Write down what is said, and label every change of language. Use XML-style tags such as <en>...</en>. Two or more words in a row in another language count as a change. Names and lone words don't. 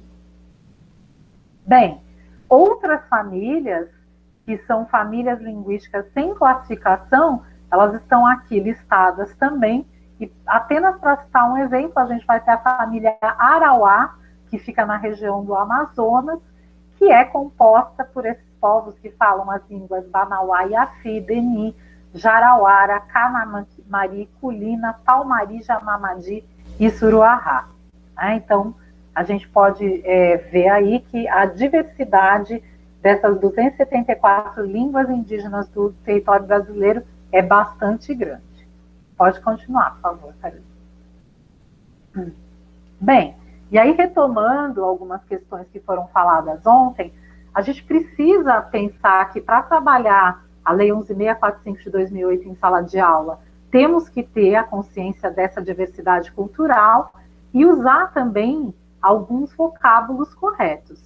<pt>Bem, outras famílias, que são famílias linguísticas sem classificação, elas estão aqui listadas também, e apenas para citar um exemplo, a gente vai ter a família Arauá, que fica na região do Amazonas, que é composta por esses povos que falam as línguas Banauá, Iafi, Beni, Jarauara, Canamari, Culina, Palmari, Jamamadi e Suruahá. Então, a gente pode ver aí que a diversidade dessas 274 línguas indígenas do território brasileiro é bastante grande. Pode continuar, por favor, Carolina. Bem, e aí retomando algumas questões que foram faladas ontem, a gente precisa pensar que para trabalhar a Lei 11.645 de 2008 em sala de aula, temos que ter a consciência dessa diversidade cultural e usar também alguns vocábulos corretos.</pt>